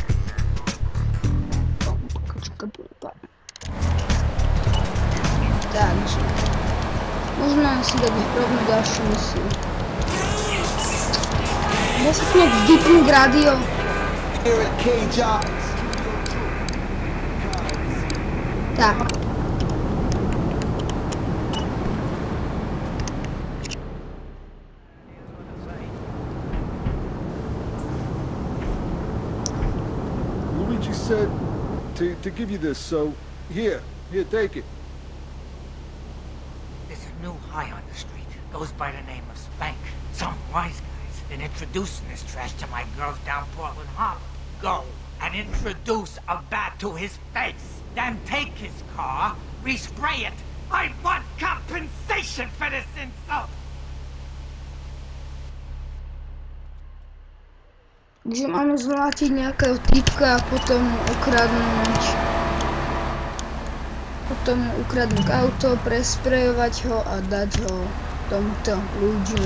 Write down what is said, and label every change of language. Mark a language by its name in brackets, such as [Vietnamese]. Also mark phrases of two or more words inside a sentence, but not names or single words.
[Slovak] Takže možná si dať rovno ďalšiu misiu. Ja sa tu nejak vypnúť rádio. Tak. [English] Luigi said to give you this, so here, take it. There's a new high on the street. Goes by the name of Spank. Some wise guys been introducing this trash to my girls down Portland Harbor. Go and introduce a bat to his face. Then take his car, respray it. I want compensation for this insult. [Slovak] Takže máme zmlátiť nejakého typka a potom ukradnúť auto, presprejovať ho a dať ho tomuto Luigimu.